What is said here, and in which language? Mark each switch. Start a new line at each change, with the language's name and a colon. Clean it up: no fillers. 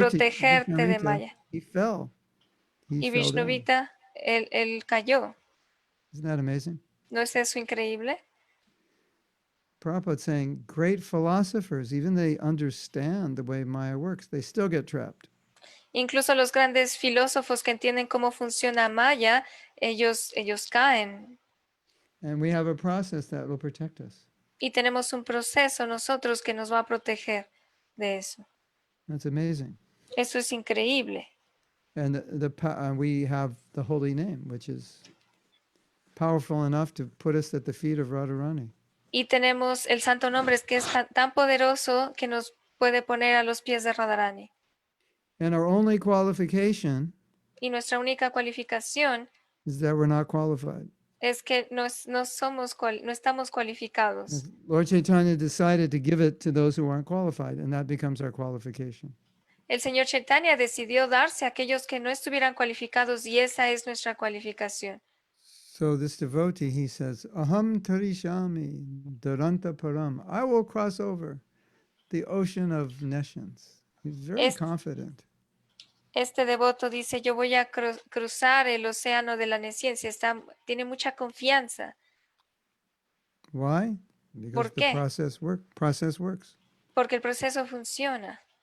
Spanish: protegerte de Maya.
English: he fell. He
Spanish: Y
English: fell down.
Spanish: Vishnuvita, él cayó.
English: Isn't that amazing?
Spanish: ¿No es eso increíble?
English: Prabhupada saying great philosophers, even they understand the way Maya works, they still get trapped.
Spanish: Incluso los grandes filósofos que entienden cómo funciona Maya, ellos caen.
English: And we have a process that will protect us.
Spanish: Y tenemos un proceso nosotros que nos va a proteger de eso.
English: That's amazing.
Spanish: Eso es increíble.
English: And we have the holy name, which is powerful enough to put us at the feet of Radharani.
Spanish: Y tenemos el santo nombre que es tan poderoso que nos puede poner a los pies de Radharani.
English: And our only qualification
Spanish: Y nuestra única cualificación
English: is that we're not qualified.
Spanish: es que no estamos cualificados.
English: Lord Chaitanya decided to give it to those who aren't qualified, and that becomes our qualification.
Spanish: El Señor Chaitanya decidió darse a aquellos que no estuvieran cualificados y esa es nuestra cualificación.
English: So this devotee, he says,
Sanskrit: Aham tarishami duranta param.
English: I will cross over the ocean of nescience. He's very confident.
Spanish: Este devoto dice, yo voy a cruzar el océano de la nesciencia. Tiene mucha confianza.
English: Why? Because
Spanish: ¿Por
English: the
Spanish: qué?
English: process works.
Spanish: Porque el proceso funciona.